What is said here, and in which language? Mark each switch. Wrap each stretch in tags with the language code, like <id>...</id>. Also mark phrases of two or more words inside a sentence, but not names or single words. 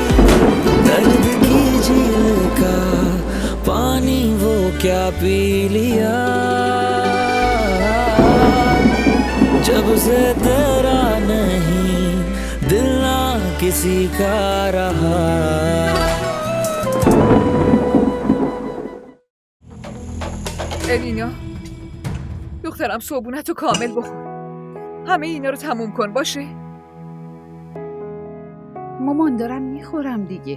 <hi>दर्द की झील का पानी वो क्या पी लिया, जब से तेरा नहीं दिल ना किसी का रहा.</hi> <fa>الینا دخترم صبحونتو کامل بخور. همه اینا رو تموم کن باشه. مامان دارم میخورم دیگه.</fa>